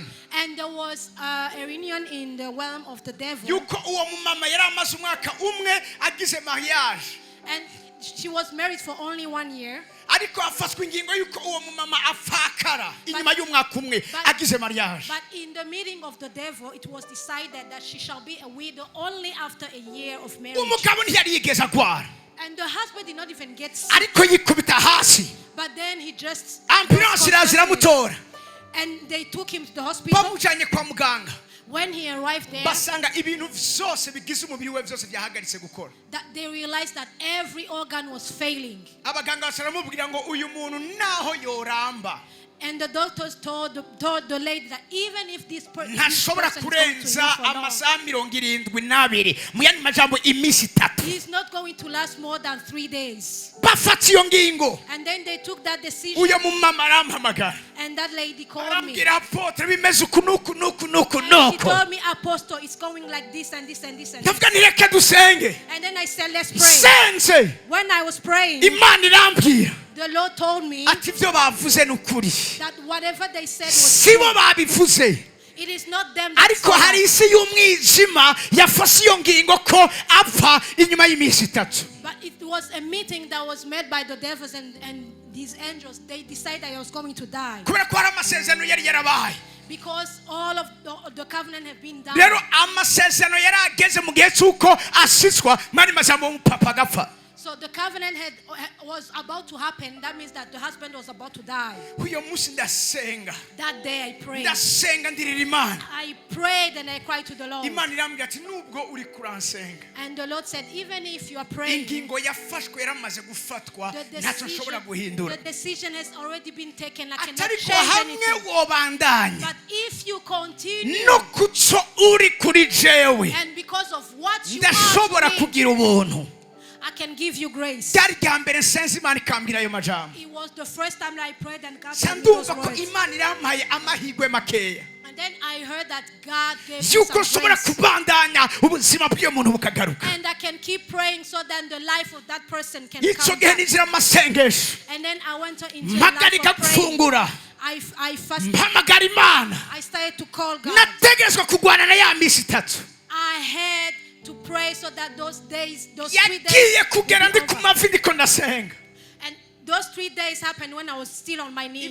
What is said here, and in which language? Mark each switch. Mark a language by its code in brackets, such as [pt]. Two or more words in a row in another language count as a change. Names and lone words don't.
[en] And there was a reunion in the realm of the devil. [rn] yuko uwo mumama yari amaze umwaka umwe agize mariage, [en] And she was married for only 1 year. [rn] ariko hafatwa ingingo yuko uwo mumama apfakara inyuma y'umwaka umwe agize mariage. [en] But in the meeting of the devil, it was decided that she shall be a widow only after a year of marriage. [rn] Umugabo ntiyari yigeze agwara [en] And the husband did not even get sick. [rn] ariko yikubita hasi, [en] But then he just [rn] ambulance iraza iramutora [en] and they took him to the hospital. [rn] bamujanye kwa muganga [en] When he arrived there, [rn] basanga ibintu vyose bigize umubiri we vyose byahagaritse gukora. [en] that they realized that every organ was failing. [rn] Abaganga basaramubwira ngo uyu muntu naho yoramba [en] And the doctors told the lady that even if this person is [rn] ntashobora [en] going to live [rn] kurenza [en] for long, [rn] amasaha 72 mu yandi majambo iminsi 3. [en] he's not going to last more than 3 days. [rn] Bafata iyo ngingo [en] And then they took that decision, [rn] uyo mumama arampamagara [en] and that lady called me. [rn] arambwira apotre bimeze uku nuku nuku nuku [en] And she [rn] nuku. [en] told me, Apostle, it's going like this and this and this and this. [rn] ndavuga nti reka dusenge. [en] And then I said, let's pray. [rn] Sense [en] When I was praying, [rn] Imana irambwira [en] the Lord told me [rn] ati ibyo bavuze ni ukuri, [en] that whatever they said was [rn] sibo [en] true. [rn] babivuze, [en] It is not them that [rn] ariko [en] said [rn] hari [en] that. [rn] isi y'umwijima yafashe iyo ngingo ko apfa inyuma y'iminsi 3. [en] But it was a meeting that was made by the devils and these angels. They decided I was going to die. [rn] kubera ko hari amasezerano yari yarabaye [en] Because all of the covenant have been done. [rn] rero amasezerano yarageze mu gihe cy'uko asitswa mani mazambo umupapa agapfa. [en] So the covenant was about to happen. That means that the husband was about to die. [rn] uyo munsi ndasenga. [en] That day I prayed. [rn] ndasenga ndirira Imana. [en] I prayed and I cried to the Lord. [rn] Imana irambwira ati nubwo uri kuransenga. [en] And the Lord said, even if you are praying, [rn] ingingo yafashwe yaramaze gufatwa ntacyo nshobora guhindura. [en] the decision has already been taken. I cannot [rn] atariko [en] change [rn] hamwe [en] anything. [rn] wobandanya [en] But if you continue, [rn] no kuco uri kuri jewe [en] and because of what you [rn] ndashobora [en] are to me, [rn] kugira ubuntu. [en] I can give you grace. [rn] byari rya mbere nsenze Imana ikambwira ayo majambo. [en] It was the first time that I prayed and God gave me those [rn] sandumva ko [en] words. [rn] Imana irampaye amahirwe makeya [en] And then I heard that God gave me [rn] yuko [en] some [rn] nshobora [en] grace. [rn] kubandanya ubuzima bw'iyo muntu bukagaruka. [en] And I can keep praying so that the life of that person can [rn] icyo [en] come [rn] gihe [en] back. [rn] ninjira mu masengesho [en] And then I went into a life [rn] mpagarika [en] of praying. [rn] gufungura [en] I fasted. [rn] mpamagara Imana. [en] I started to call God. [rn] nategerezwa kurwana na ya misi itatu. [en] I had to pray so that those 3 days [rn] yagiye kugera [en] would be [rn] ndi ku [en] over. [rn] mavi ndiko ndasenga. [en] And those 3 days happened when I was still on my knees.